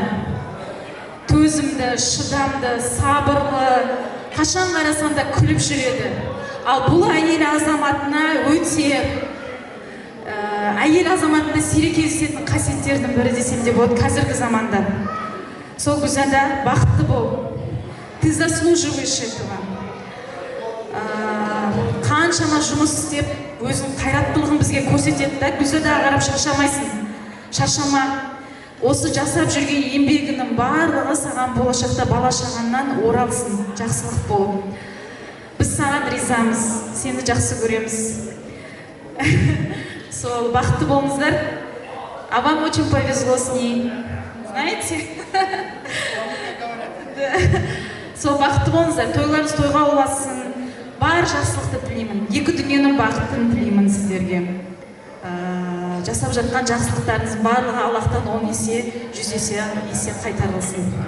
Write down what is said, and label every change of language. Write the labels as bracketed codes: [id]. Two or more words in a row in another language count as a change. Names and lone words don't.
[kk] Төзімді, шыдамды, сабырлы, қашан қарасан да күліп жүреді. Ал бұл әйел азаматына өте әйел азаматында сирек кездесетін қасиеттердің бірі десем де болады қазіргі заманда. Сол Гүлзада бақытты бол. [ru] Ты заслуживаешь этого. [kk] Қаншама жұмыс істеп, өзің қайраттылығын бізге көрсетеді да, Гүлзадаға қарап шаршамайсың. Шаршама. Осы жасап жүрген еңбегінің барлығы саған болашақта бала-шағаңнан оралсын, жақсылық болып. Біз саған ризамыз, сені жақсы көреміз. Сол, бақытты болыңыздар. [ru] А вам очень повезло с ней. Знаете? [kk] Сол, бақытты болыңыздар. Тойларыңыз тойға ұласын. Бар жақсылықты тілеймін. Екі дүниенің бақытын тілеймін сіздерге. Жасап жатқан жақсылықтарыңыз барлығы Аллахтан 10 есе, 100 есе қайтарылсын.